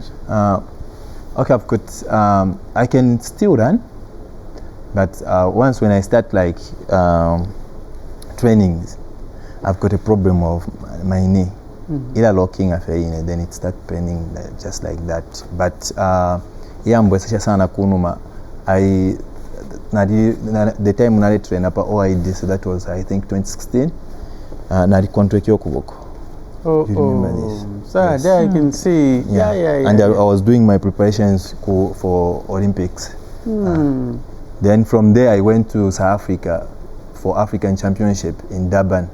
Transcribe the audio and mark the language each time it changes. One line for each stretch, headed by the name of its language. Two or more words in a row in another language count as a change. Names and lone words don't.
English: Okay, I've got, I can still run, but once when I start like trainings, I've got a problem of my knee. Either locking a then it starts paining just like that.
Bemba: But mbwesesha sana kunuma.
English: The time I trained up OID, so that was I think 2016.
Bemba: Nari contract yokuboko.
English: Oh, you remember this? So yes. There I can see. Yeah. And I was doing my preparations for Olympics. Then from there I went to South Africa for African Championship in Durban.